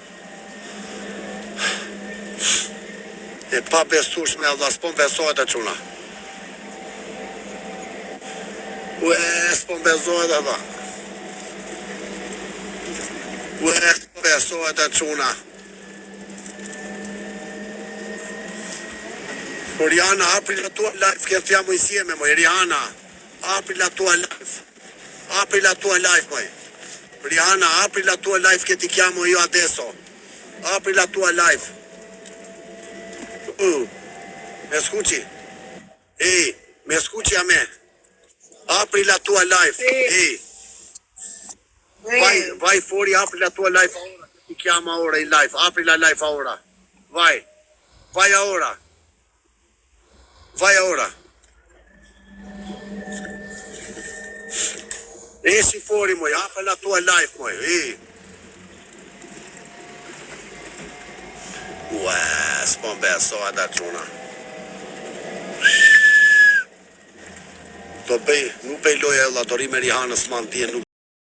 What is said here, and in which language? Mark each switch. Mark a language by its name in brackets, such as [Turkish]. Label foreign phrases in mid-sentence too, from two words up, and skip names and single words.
[Albanian] E pa besueshme vlla, s'po besohet e quna. S'po besohet vlla. S'po besohet e quna. [Italian] Rihanna, apri la tua live che entriamo insieme, moj. Rihanna, apri la tua live. Apri la tua live, moj. Rihanna, apri la tua live che ti chiamo io adesso. Apri la tua live. Me escuchi? Ehi, me escuchi a me? Apri la tua live. Ehi. Vai fuori, apri la tua live ahora. Ti chiamo ora in live. Apri la live ahora. Vai. Vai ahora. Vai ora. Esci fuori, moj, apri la tua live, moj. [Albanian] S'po besohet da quna. Do bëj, nuk bëj loja e lla, do ri me Rihanës, s'ma ndjen, nuk